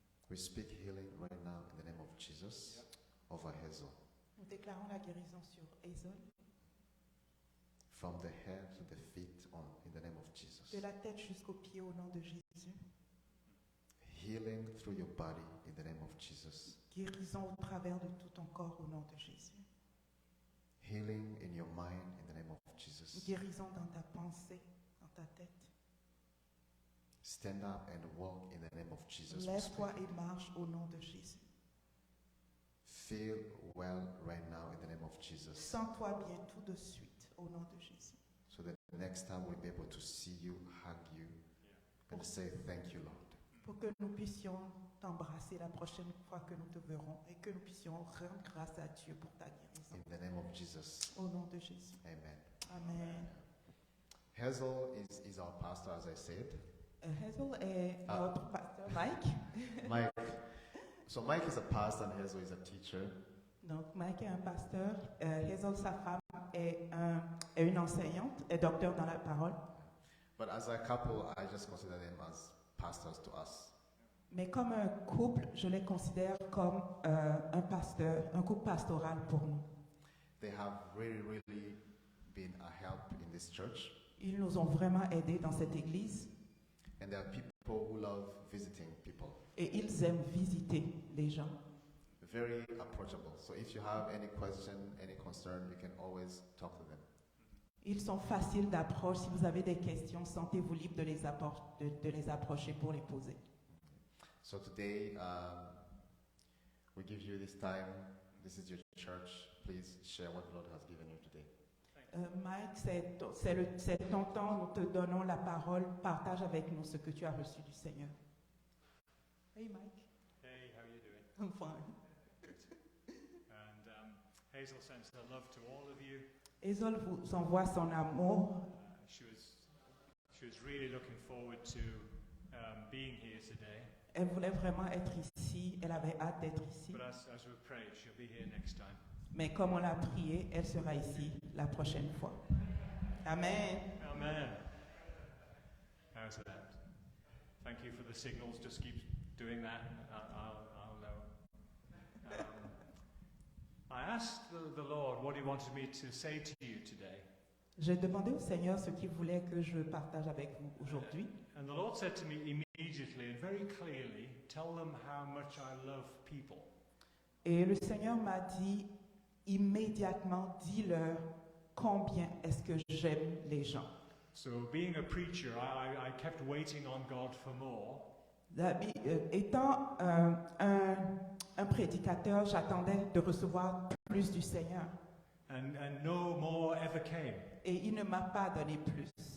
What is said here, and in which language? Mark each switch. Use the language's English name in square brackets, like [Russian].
[English] We speak healing right now in the name of Jesus over Hazel. [French] Nous déclarons la guérison sur Hazel. [English] From the head to the feet in the name of Jesus. [French] De la tête jusqu'aux pieds au nom de Jésus. [English] Healing through your body in the name of Jesus. [French] Guérison au travers de tout ton corps au nom de Jésus. [English] Healing in your mind in the name of Jesus. [French] Guérison dans ta pensée, dans ta tête. [English] Stand up and walk in the name of Jesus. [French] Lève-toi et marche au nom de Jésus. [English] Feel well right now in the name of Jesus. [French] Sens-toi bien tout de suite au nom de Jésus. [English] So that the next time we'll be able to see you, hug you, and say thank you, Lord. [French] Pour que nous puissions t'embrasser la prochaine fois que nous te verrons et que nous puissions rendre grâce à Dieu pour ta guérison. [English] In the name of Jesus. [French] Au nom de Jésus. [English] Amen. [French] Amen. [English] Hazel is our pastor, as I said. [French] Hazel est notre pasteur Mike. [English] Mike. So Mike is a pastor and Hazel is a teacher. [French] Donc Mike est un pasteur. Hazel, sa femme, est une enseignante, est docteur dans la parole. [English] But as a couple, I just consider them as pastors to us. [French] Mais comme un couple, je les considère comme un pasteur, un couple pastoral pour nous. [English] They have really been a help in this church. [French] Ils nous ont vraiment aidés dans cette église [English] And there are people who love visiting people. [French] et ils aiment visiter les gens. [English] Very approachable. So if you have any question, any concern, you can always talk to them. [French] Ils sont faciles d'approche. Si vous avez des questions, sentez-vous libre de les approcher pour les poser. [English] So today, we give you this time. This is your church. Please share what the Lord has given you today. [French] Mike, c'est ton temps. Nous te donnons la parole. Partage avec nous ce que tu as reçu du Seigneur. [English] Hey Mike. Hey, how are you doing? I'm fine. And Hazel sends her love to all of you. [French] Hazel vous envoie son amour. [English] She was really looking forward to being here today. [French] Elle voulait vraiment être ici. Elle avait hâte d'être ici. [English] But as we prayed, she'll be here next time. [French] Mais comme on l'a prié, elle sera ici la prochaine fois. [English] Amen. Amen. How's that? Thank you for the signals. Just keep doing that. I'll know. I asked the Lord what He wanted me to say to you today. [French] J'ai demandé au Seigneur ce qu'il voulait que je partage avec vous aujourd'hui. [English] And the Lord said to me immediately and very clearly, tell them how much I love people. [French] Et le Seigneur m'a dit immédiatement, dis-leur combien est-ce que j'aime les gens. [English] So being a preacher, I kept waiting on God for more. [French] Étant un prédicateur, j'attendais de recevoir plus du Seigneur. [English] And no more ever came. [French] Et il ne m'a pas donné plus.